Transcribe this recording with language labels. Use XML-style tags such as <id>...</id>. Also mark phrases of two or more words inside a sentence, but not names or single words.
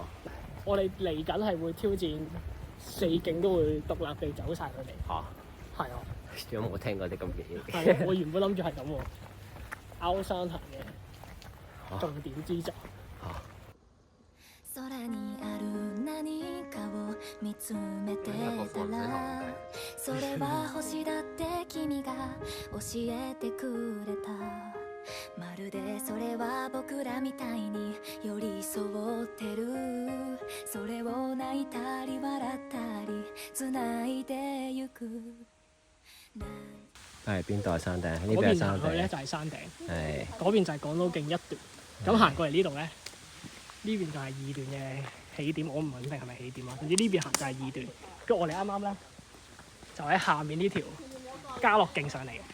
<yue>我哋嚟緊係會挑戰4徑都會獨立地走晒佢哋。嚇！係啊！有冇聽過啲咁嘅嘢？係啊！我原本諗住係咁喎，拗山行嘅重點之作。</yue> <ja>空にある何かを見つめてたらそれは星だって君が教えてくれたまるでそれは僕らみたいに寄り添ってるそれを泣いたり笑ったり繋いでゆく</ja> <yue>係邊度係山頂？呢邊係嗰邊山頂。行去咧就係山頂，係嗰邊就係港島徑一段。咁行過嚟呢度咧，呢邊就係2段嘅起點，我唔肯定係咪起點啊。總之呢邊行就係2段，跟住我哋啱啱咧就喺下面呢條嘉樂徑上嚟嘅。</yue>